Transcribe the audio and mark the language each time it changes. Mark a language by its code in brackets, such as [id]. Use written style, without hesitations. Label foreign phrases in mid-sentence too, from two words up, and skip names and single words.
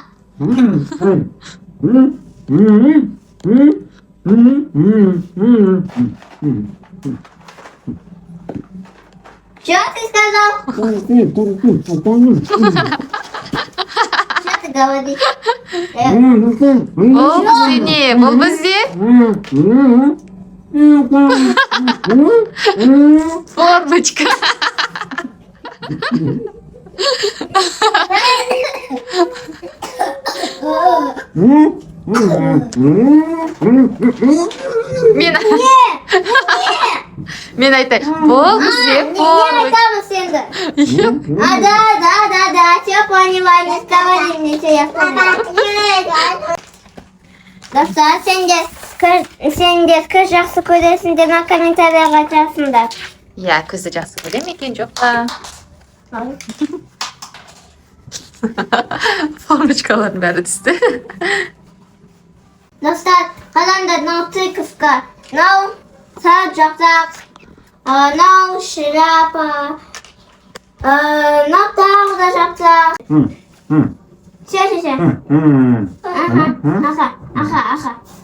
[ru] Что ты сказал? Что ты говоришь? [kk] Ол бізде не? Бұл бізде? Формочка. Мен айтайын. Бұл бізде формочка. [ru] Да, все поняла, не вставай мне, все я поняла. [kk] Достар, сендер көз жақсы көресің деп комментарияға жазыңдар. Иә, көзді жақсы көрем екен, жоқ па. Формочкалардың бәрі түсті. Достар, қараңдар, мынау тыковка, мынау саджақтақ, мынау шляпа, мынау тағы да жақтақ. [ru] Все. Ага. Аха.